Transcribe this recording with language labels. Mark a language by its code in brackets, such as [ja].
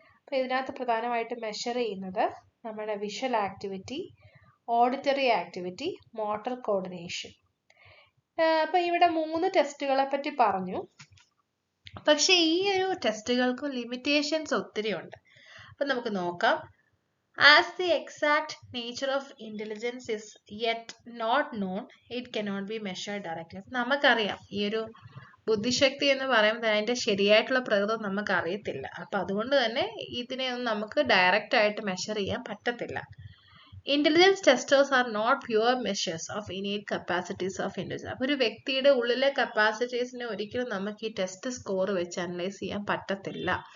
[ml] അപ്പൊ ഇതിനകത്ത് പ്രധാനമായിട്ട് മെഷർ ചെയ്യുന്നത് നമ്മുടെ visual activity, auditory activity, motor coordination. അപ്പൊ ഇവിടെ 3 ടെസ്റ്റുകളെ പറ്റി പറഞ്ഞു. പക്ഷെ ഈ ഒരു ടെസ്റ്റുകൾക്ക് ലിമിറ്റേഷൻസ് ഒത്തിരി ഉണ്ട്. അപ്പൊ നമുക്ക് നോക്കാം. [en] As the exact nature of intelligence is yet not known, it cannot be measured directly. [ml] നമുക്കറിയാം ഈ ഒരു ബുദ്ധിശക്തി എന്ന് പറയുമ്പോൾ അതിന്റെ ശരിയായിട്ടുള്ള പ്രകൃതം നമുക്ക് അറിയത്തില്ല. അപ്പൊ അതുകൊണ്ട് തന്നെ ഇതിനെയൊന്നും നമുക്ക് ഡയറക്റ്റ് ആയിട്ട് മെഷർ ചെയ്യാൻ പറ്റത്തില്ല. [en] Intelligence testers are not pure measures of innate capacities of intelligence. [ml] അപ്പൊ ഒരു വ്യക്തിയുടെ ഉള്ളിലെ കപ്പാസിറ്റീസിനെ ഒരിക്കലും നമുക്ക് ഈ ടെസ്റ്റ് സ്കോർ വെച്ച് അനലൈസ് ചെയ്യാൻ പറ്റത്തില്ല.